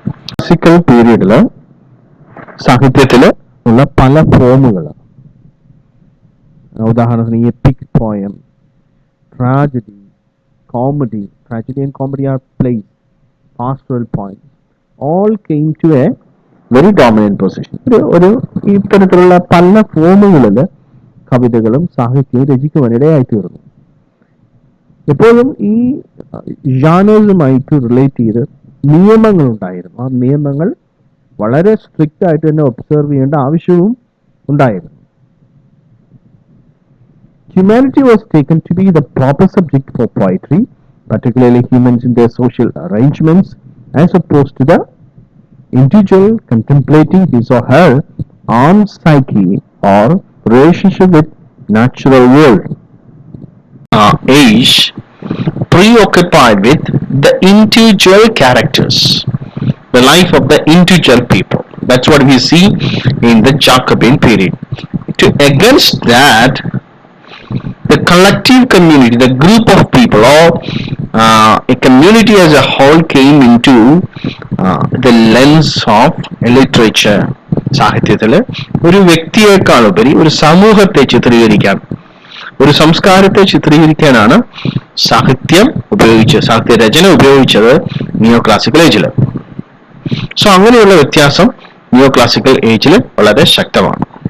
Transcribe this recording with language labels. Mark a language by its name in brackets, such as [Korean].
[English] Classical period [Malayalam] സാഹിത്യത്തിൽ ഉള്ള പല ഫോമുകൾ, ഉദാഹരണത്തിന് EPIC poem, tragedy, [English] comedy, tragedy and comedy are plays, pastoral poems, all came to a very dominant position. [Malayalam] ഒരു ഇത്തരത്തിലുള്ള പല ഫോമുകളിൽ കവിതകളും സാഹിത്യവും രചിക്കുവാനിടയായി തീർന്നു. എപ്പോഴും ഈ ജാനേഴ്സുമായിട്ട് റിലേറ്റ് ചെയ്ത് നിയമങ്ങൾ ഉണ്ടായിരുന്നു. ആ നിയമങ്ങൾ വളരെ സ്ട്രിക്റ്റ് ആയിട്ട് തന്നെ ഒബ്സർവ് ചെയ്യേണ്ട ആവശ്യവും ഉണ്ടായിരുന്നു. [English] Humanity was taken to be the proper subject for poetry, particularly humans in their social arrangements, as opposed to the individual contemplating his or her own psyche or relationship with natural world. Our age preoccupied with the individual characters, the life of the individual people. That's what we see in the Jacobin period. Against that, the collective community, the group of people, or a community as a whole came into the lens of literature. [Malayalam] സാഹിത്യത്തിൽ ഒരു വ്യക്തിയേക്കാളുപരി ഒരു സമൂഹത്തെ ചിത്രീകരിക്കാൻ, ഒരു സംസ്കാരത്തെ ചിത്രീകരിക്കാനാണ് സാഹിത്യം ഉപയോഗിച്ചത്, സാഹിത്യ രചന ഉപയോഗിച്ചത് നിയോക്ലാസിക്കൽ ഏജിൽ. സോ അങ്ങനെയുള്ള വ്യത്യാസം നിയോക്ലാസിക്കൽ ഏജിൽ വളരെ ശക്തമാണ്.